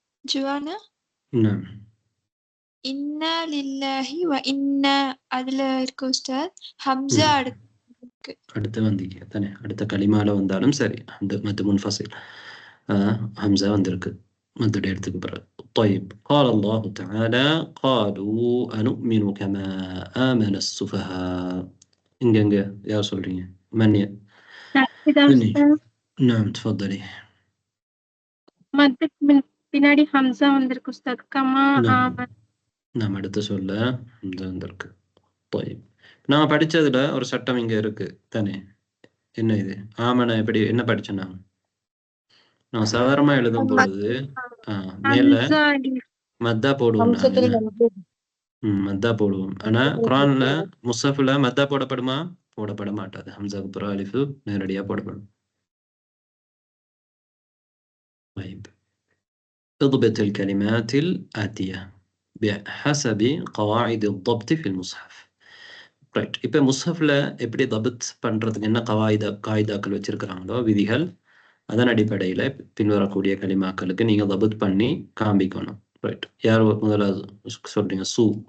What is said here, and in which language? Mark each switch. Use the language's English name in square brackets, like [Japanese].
[Tamil] Juana நாம் இன்னா லில்லாஹி வ இன்னா அதுல இருக்கு உஸ்தாத். ஹம்சா அடுத்து வந்தீங்க தானே. அடுத்த களிமால வந்தாலும் சரி, அந்த மத்து முன்ஃபசில் ஹம்சா வந்திருக்கு மத்துடைய இடத்துக்கு பிறகு. [Arabic] طيب قال الله تعالى قالوا أنؤمن كما آمن السفهاء. [Tamil] இங்க யார் சொல்றீங்க? மன்னிய. [Arabic] كده أستاذ. نعم تفضلي. [Tamil] மத்துக்கு பின்னாடி ஹம்சா வந்திருக்கு உஸ்தாத். கமா ஆமன். நாம் அடுத்து சொல்ல ஹம்சா வந்திருக்கு. طيب நான் படிச்சதுல ஒரு சட்டம் இங்க இருக்கு தானே. என்ன இது? ஆமன எப்படி என்ன படிச்சேன் நான் சாதாரணமா எழுதும் பொழுது மேல ஹம்சா மத்தா போடுவோம். மத்தா போடுவோம். ஆனா குர்ஆன்ல முஸ்ஹஃப்ல மத்தா போடப்படுமா? போடப்பட மாட்டாது. ஹம்சாக்கு பிறகு அலிஃப் நேரடியா போடப்படும். [Arabic] طيب اضبط الكلمات الآتية بحسب قواعد الضبط في المصحف. [Tamil] ரைட். இப்போ முஸ்ஹஃப்ல எப்படி தபத் பண்றதுக்கு என்ன காயிதாக்கள் வச்சிருக்கிறாங்களோ, விதிகள், அதன் அடிப்படையில பின்வரக்கூடிய கலிமாக்களுக்கு நீங்க தபத் பண்ணி காண்பிக்கணும். ரைட். யார் முதலாவது சொல்றீங்க? சூ.